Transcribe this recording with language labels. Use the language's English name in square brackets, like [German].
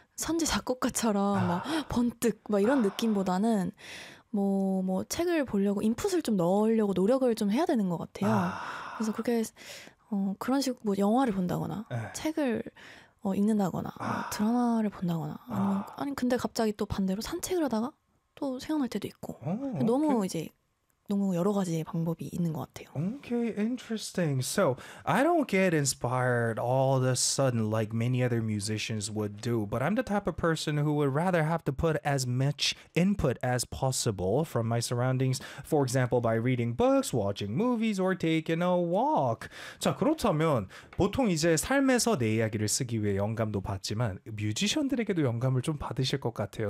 [Korean] 선지 작곡가처럼 막 번뜩 막 이런 느낌보다는 뭐 책을 보려고 인풋을 좀 넣으려고 노력을 좀 해야 되는 것 같아요. 그래서 그렇게 그런 식으로 뭐 영화를 본다거나 책을 읽는다거나 뭐 드라마를 본다거나 아니면 아니 근데 갑자기 또 반대로 산책을 하다가 또 생각날 때도 있고 너무 이제 너무 여러 가지 방법이 있는 것 같아요. [English] Okay, interesting. So I don't get inspired all of a sudden like many other musicians would do, but I'm the type of person who would rather have to put as much input as possible from my surroundings, for example, by reading books, watching movies, or taking a walk. [Korean] 자, 그렇다면 보통 이제 삶에서 내 이야기를 쓰기 위해 영감도 받지만 뮤지션들에게도 영감을 좀 받으실 것 같아요.